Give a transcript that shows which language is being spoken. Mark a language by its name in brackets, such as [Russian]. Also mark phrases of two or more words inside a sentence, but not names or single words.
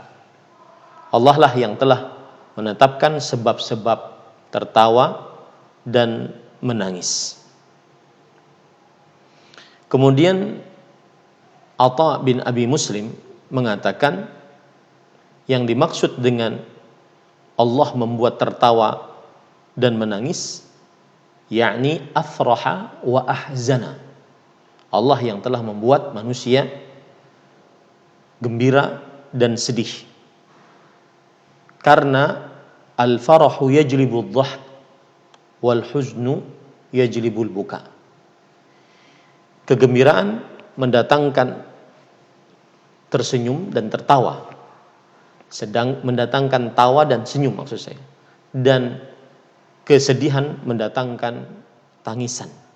[Indonesian] Allah lah yang telah menetapkan sebab-sebab tertawa dan menangis. Kemudian Atha bin Abi Muslim mengatakan yang dimaksud dengan Allah membuat tertawa dan menangis, yakni [Arabic] أفرح وأحزن. [Indonesian] Allah yang telah membuat manusia gembira dan sedih. [Arabic] Karena الفرح يجلب الضحك والحزن يجلب البكاء. [Indonesian] Kegembiraan mendatangkan tersenyum dan tertawa, sedang mendatangkan tawa dan senyum maksud saya, dan kesedihan mendatangkan tangisan.